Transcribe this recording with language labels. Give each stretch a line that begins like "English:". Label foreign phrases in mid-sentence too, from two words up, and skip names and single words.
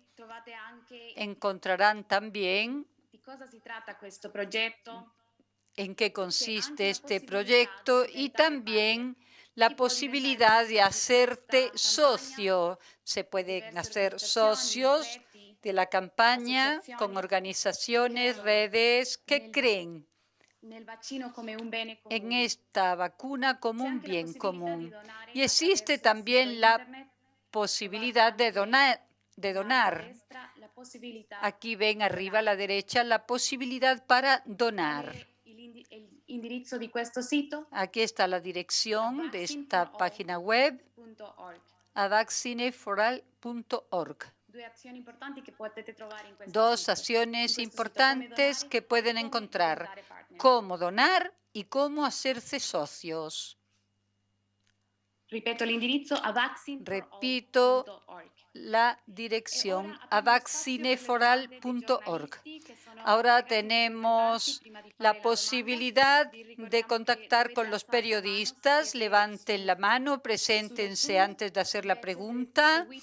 Spanish: Encontrarán también en qué consiste este proyecto y también la posibilidad de hacerte socio. Se pueden hacer socios de la campaña con organizaciones, redes que creen
Italian: nel vaccino come un bene
Spanish: en
Italian: comune.
Spanish: esta vacuna como
Italian: C'è
Spanish: un
Italian: anche la
Spanish: bien
Italian: possibilità di
Spanish: común.
Italian: donare
Spanish: Y existe
Italian: attraverso il
Spanish: también
Italian: sito
Spanish: la
Italian: internet.
Spanish: posibilidad de donar.
Italian: In alto a
Spanish: donar.
Italian: destra, la possibilità
Spanish: Aquí ven
Italian: di
Spanish: arriba a la
Italian: donare.
Spanish: derecha la posibilidad para
Italian: Qual
Spanish: donar.
Italian: è il indirizzo di questo sito?
Spanish: Aquí está la dirección de esta página web,
Italian: Vaccine4all.org.
Spanish: avaccineforal.org.
Italian: Due azioni importanti che potete trovare in questo
Spanish: Dos
Italian: sito.
Spanish: acciones
Italian: In questo sito,
Spanish: importantes
Italian: come
Spanish: que
Italian: donare
Spanish: pueden
Italian: e come
Spanish: encontrar:
Italian: diventare partner.
Spanish: cómo donar y cómo hacerse socios.
Italian: Ripeto l'indirizzo
Spanish: Repito
Italian: avaccineforall.org.
Spanish: la dirección avaccineforal.org. Ahora tenemos la posibilidad de contactar con los periodistas. Levanten la mano, preséntense antes de hacer la pregunta.